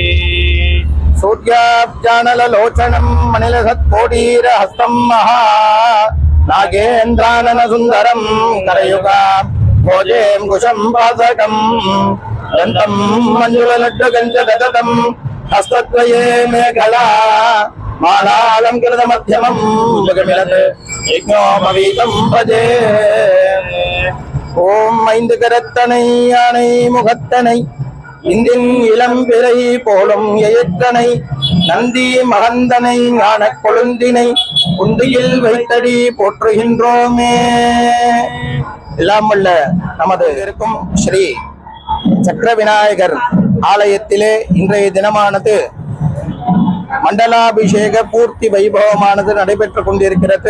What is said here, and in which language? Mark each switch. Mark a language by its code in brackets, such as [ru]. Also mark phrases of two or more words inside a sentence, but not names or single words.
[sa] सूर्याब्जानललोचनं मणिलसत्कोटीरहस्तं महा नागेन्द्रानन सुन्दरं करयुगा भोजें कुशं पासकं दन्तं मञ्जुललड्डुगञ्जदतं हस्तद्वये मेखला मालालंकृतमध्यमं जगमिलत् यज्ञोपवीतं भजे [ta] ஓம் ஐந்து கரத்தனை யானை முகத்தனை இந்தின் இளம்பிறை போலும் எயற்றனை நந்தி மகந்தனை ஞான கொழுந்தினை குந்தியில் வைத்தடி போற்றுகின்றோமே. எல்லாம் உள்ள நமது இருக்கும் ஸ்ரீ சக்கர விநாயகர் ஆலயத்திலே இன்றைய தினமானது மண்டலாபிஷேக பூர்த்தி வைபவமானது நடைபெற்றுக் கொண்டிருக்கிறது.